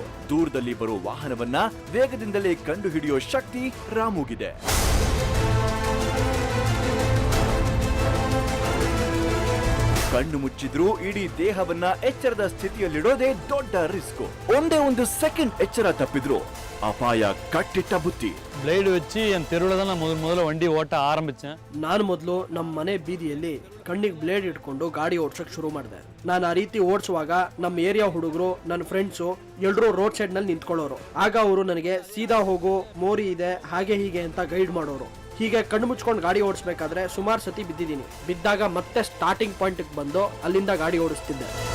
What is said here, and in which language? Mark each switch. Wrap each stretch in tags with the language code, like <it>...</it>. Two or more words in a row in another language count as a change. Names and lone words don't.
<kn>ದೂರದಲ್ಲಿ ಬರೋ ವಾಹನವನ್ನ ವೇಗದಿಂದಲೇ ಕಂಡು ಹಿಡಿಯೋ ಶಕ್ತಿ ರಾಮುಗಿದೆ. ಕಣ್ಣು ಮುಚ್ಚಿದ್ರೂ ಇಡೀ ದೇಹವನ್ನ ಎಚ್ಚರದ ಸ್ಥಿತಿಯಲ್ಲಿಡೋದೇ ದೊಡ್ಡ ರಿಸ್ಕ್. ಒಂದೇ ಒಂದು ಸೆಕೆಂಡ್ ಎಚ್ಚರ ತಪ್ಪಿದ್ರು ಅಪಾಯ ಕಟ್ಟಿಟ್ಟ ಬುತ್ತಿ.</kn> <ta>ಬ್ಲೇಡ್ வச்சு என் தெருவுல தான் நான் முதல்ல வண்டி ஓட்ட ஆரம்பிச்சேன்.</ta> <kn>ನಾನು ಮೊದಲು ನಮ್ಮ ಮನೆ ಬೀದಿಯಲ್ಲಿ ಕಣ್ಣಿಗೆ ಬ್ಲೇಡ್ ಇಟ್ಕೊಂಡು ಗಾಡಿ ಓಡ್ಸಕ್ ಶುರು ಮಾಡಿದೆ. ನಾನು ಆ ರೀತಿ ಓಡಿಸುವಾಗ ನಮ್ಮ ಏರಿಯಾ ಹುಡುಗರು, ನನ್ನ ಫ್ರೆಂಡ್ಸು ಎಲ್ಲರೂ</kn> <en>road side</en> <kn>ನಲ್ಲಿ ನಿಂತ್ಕೊಳ್ಳೋರು. ಆಗ ಅವರು ನನಗೆ ಸೀದಾ ಹೋಗು, ಮೋರಿ ಇದೆ, ಹಾಗೆ ಹೀಗೆ ಅಂತ ಗೈಡ್ ಮಾಡೋರು. ಹೀಗೆ ಕಣ್ಣು ಮುಚ್ಕೊಂಡು ಗಾಡಿ ಓಡಿಸ್ಬೇಕಾದ್ರೆ ಸುಮಾರು ಸತಿ ಬಿದ್ದಿದ್ದೀನಿ. ಬಿದ್ದಾಗ ಮತ್ತೆ</kn> <en>starting point</en> <kn>ಬಂದು ಅಲ್ಲಿಂದ ಗಾಡಿ ಓಡಿಸ್ತಿದ್ದೆ.</kn>